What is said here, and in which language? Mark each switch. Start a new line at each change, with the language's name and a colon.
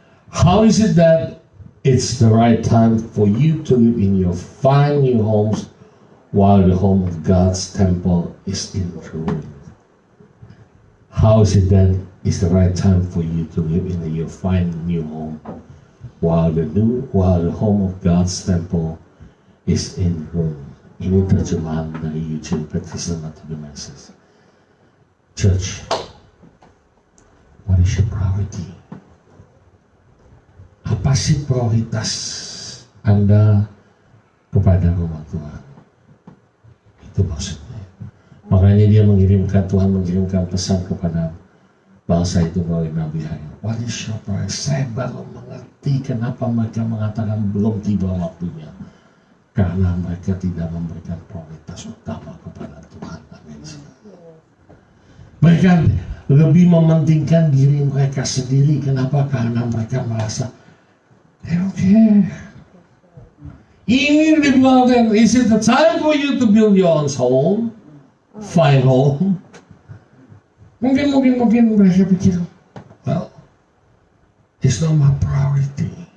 English: How is it that it's the right time for you to live in your fine new homes while the home of God's temple is in ruin? How is it that it's the right time for you to live in your fine new home while the home of God's temple is in ruin?
Indonesian: Ini terjemahan dari Eugene Peterson atau The Message.
English: Church, what is your priority?
Indonesian: Apa sih prioritas Anda kepada rumah Tuhan? Itu maksudnya. Makanya Tuhan mengirimkan pesan kepada bangsa itu melalui Nabi Haggai.
English: What is your priority?
Indonesian: Saya baru mengerti kenapa mereka mengatakan belum tiba waktunya. Karena mereka tidak memberikan prioritas utama kepada Tuhan. Amin. Mereka lebih mementingkan diri mereka sendiri. Kenapa? Karena mereka merasa
English: they don't care.
Indonesian: Ini dibilang,
English: is it the time for you to build your own home? Fine home?
Indonesian: Mungkin mereka pikir,
English: well, it's not my priority.